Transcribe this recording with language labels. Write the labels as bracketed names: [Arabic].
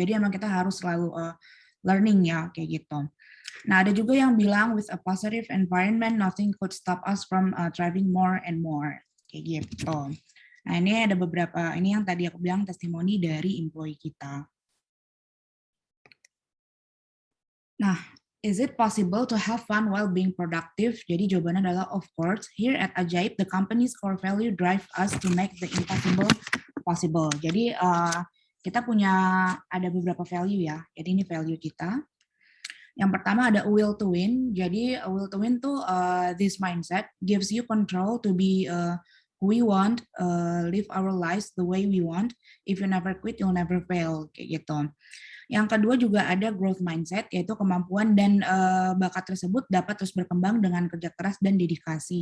[Indonesian] Jadi emang kita harus selalu learning ya, kayak gitu. Nah, ada juga yang bilang [English] with a positive environment, nothing could stop us from thriving more and more, [Indonesian] kayak gitu. Nah, ini ada beberapa, ini yang tadi aku bilang testimoni dari employee kita. [English] Nah, is it possible to have fun while being productive? [Indonesian] Jadi jawabannya adalah [English] of course. Here at Ajaib, the company's core value drive us to make the impossible possible. [Indonesian] Jadi kita punya ada beberapa value ya. Jadi ini value kita. Yang pertama ada will to win. Jadi [English] will to win [Indonesian] tuh [English] this mindset gives you control to be who we want, live our lives the way we want. If you never quit, you'll never fail, [Indonesian] kayak gitu. Yang kedua juga ada growth mindset, yaitu kemampuan dan bakat tersebut dapat terus berkembang dengan kerja keras dan dedikasi.